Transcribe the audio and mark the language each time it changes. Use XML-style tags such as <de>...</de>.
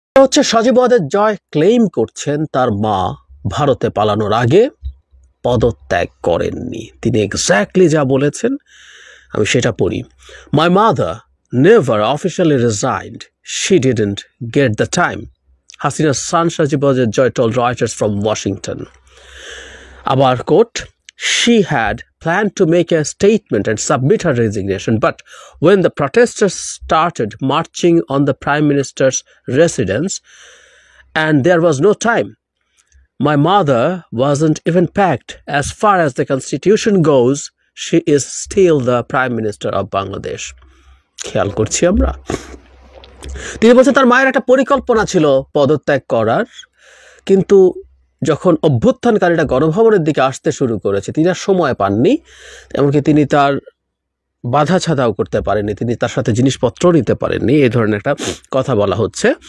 <bn>হচ্ছে সজীব ওয়াজেদ জয় ক্লেইম করছেন তার মা ভারতে পালানোর আগে পদত্যাগ করেননি। তিনি এক্স্যাক্টলি যা বলেছেন আমি সেটা পড়ি।</bn> <en>My mother never officially resigned, she didn't get the time, Hasina's son Sajib Wajed Joy told Reuters from Washington. Abar quote, she had planned to make a statement and submit her resignation, but when the protesters started marching on the Prime Minister's residence and there was no time, my mother wasn't even packed. As far as the constitution goes, she is still the Prime Minister of Bangladesh.</en> <bn>খেয়াল করছি আমরা। তিনি বলছেন তার মায়ের একটা পরিকল্পনা ছিল পদত্যাগ করার, কিন্তু যখন অভ্যুত্থানকারীরা গণভবনের দিকে আসতে শুরু করেছে তিনি আর সময় পাননি, এমনকি তিনি তার বাধা ছাদাও করতে পারেননি, তিনি তার সাথে জিনিসপত্র নিতে পারেননি, এই ধরনের একটা কথা বলা হচ্ছে।</bn>